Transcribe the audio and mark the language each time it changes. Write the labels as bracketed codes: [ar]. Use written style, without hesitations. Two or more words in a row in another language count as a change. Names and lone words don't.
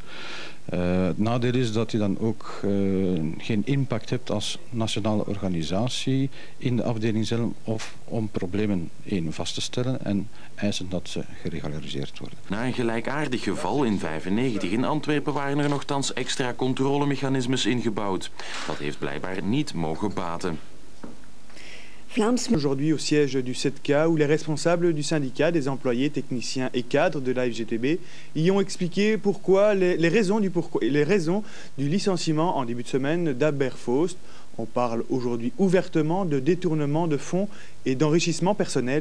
[nl] Het nadeel is dat je dan ook geen impact hebt als nationale organisatie in de afdeling zelf of om problemen vast te stellen en eisen dat ze geregulariseerd worden. Na een gelijkaardig geval in 1995 in Antwerpen waren er nogthans extra controlemechanismes ingebouwd. Dat heeft blijkbaar niet mogen baten. [fr] Aujourd'hui au siège du 7K où les responsables du syndicat, des employés, techniciens et cadres de la FGTB y ont expliqué pourquoi, les raisons du licenciement en début de semaine d'Albert Faust. On parle aujourd'hui ouvertement de détournement de fonds et d'enrichissement personnel.